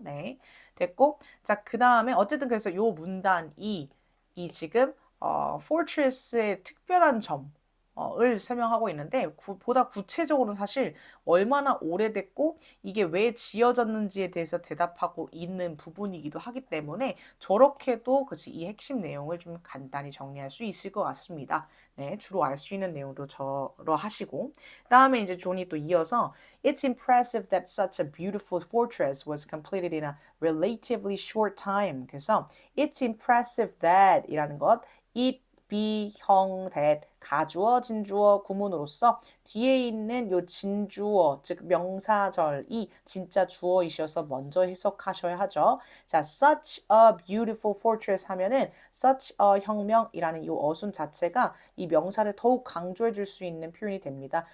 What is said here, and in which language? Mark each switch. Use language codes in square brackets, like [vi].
[ko] 네, 됐고 자 그 다음에 어쨌든 그래서 요 문단이 이 지금 fortress의 특별한 점 을 설명하고 있는데 보다 구체적으로 사실 얼마나 오래됐고 이게 왜 지어졌는지에 대해서 대답하고 있는 부분이기도 하기 때문에 저렇게도 그치 이 핵심 내용을 좀 간단히 정리할 수 있을 것 같습니다. 네, 주로 알 수 있는 내용도 저러 하시고 다음에 이제 존이 또 이어서 [en] It's impressive that such a beautiful fortress was completed in a relatively short time. [ko] 그래서 [en] It's impressive that [ko] 이라는 것 it 비형 that 가주어 진주어 구문으로서 뒤에 있는 요 진주어 즉 명사절이 진짜 주어이셔서 먼저 해석하셔야 하죠. 자, [en] such a beautiful fortress [ko] 하면은 such a 혁명이라는 이 어순 자체가 이 명사를 더욱 강조해 줄 수 있는 표현이 됩니다.